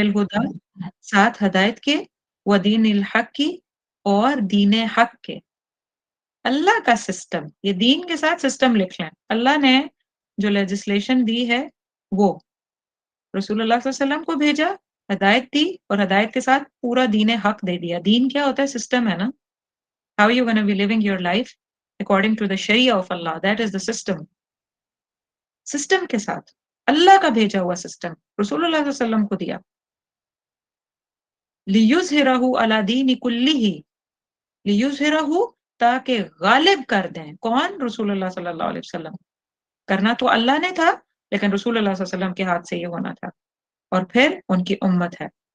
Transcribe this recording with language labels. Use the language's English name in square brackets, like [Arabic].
[Urdu] بالہدا، ساتھ ہدایت کے، ودین الحق کی، اور دین حق کے. اللہ کا سسٹم، یہ دین کے ساتھ سسٹم لکھ لیں. اللہ نے جو لیجسلیشن دی ہے وہ رسول اللہ صلی اللہ علیہ وسلم کو بھیجا، ہدایت دی، اور ہدایت کے ساتھ پورا دین حق دے دیا. دین کیا ہوتا ہے؟ سسٹم ہے نا. [English] How are you going to be living your life according to the Sharia of Allah? That is the system. [Urdu] System کے ساتھ اللہ کا بھیجا ہوا سسٹم رسول اللہ صلی اللہ علیہ وسلم کو دیا. [Arabic] لِيُظْهِرَهُ عَلَى دِينِ كُلِّهِ، لِيُظْهِرَهُ [Urdu] تاکہ غالب کر دیں. کون؟ رسول اللہ صلی اللہ علیہ وسلم. کرنا تو اللہ نے تھا، لیکن رسول اللہ صلی اللہ علیہ وسلم کے ہاتھ سے یہ ہونا تھا، اور پھر ان کی امت ہے.